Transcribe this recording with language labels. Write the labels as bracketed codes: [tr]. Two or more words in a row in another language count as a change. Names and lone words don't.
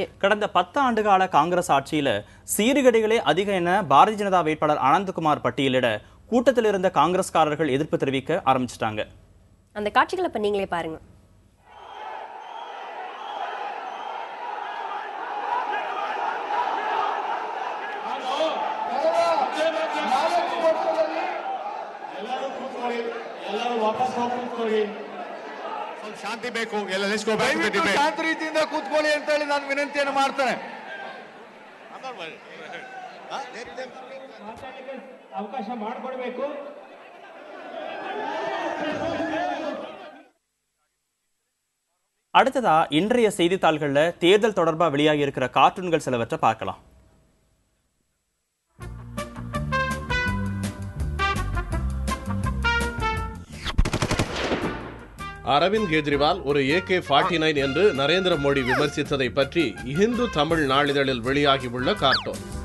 [ta] கடந்த 10 ஆண்டுகால காங்கிரஸ் ஆட்சியில சீர்கேடுகளே அதிகம் என பாரதிய ஜனதா வேட்பாளர் அனந்த்குமார் பட்டியலிட கூட்டத்தில் இருந்த காங்கிரஸ்காரர்கள் எதிர்ப்பு தெரிவிக்க ஆரம்பிச்சிட்டாங்க. அந்த காட்சிகளை இப்ப நீங்களே பாருங்க. [kn] ಶಾಂತಿ ಬೇಕು, ಶಾಂತ ರೀತಿಯಿಂದ ಕೂತ್ಕೊಳ್ಳಿ ಅಂತ ಹೇಳಿ ನಾನು ವಿನಂತಿಯನ್ನು ಮಾಡ್ತೇನೆ. ಅವಕಾಶ ಮಾಡಿಕೊಡ್ಬೇಕು. [ta] அடுத்ததா இன்றைய செய்தித்தாள்கள்ல தேர்தல் தொடர்பா வெளியாகி இருக்கிற கார்ட்டூன்கள் சிலவற்றை பார்க்கலாம். அரவிந்த் கெஜ்ரிவால் ஒரு AK-49 என்று நரேந்திர மோடி விமர்சித்ததை பற்றி இந்து தமிழ் நாளிதழில் வெளியாகியுள்ள கார்ட்டூன்.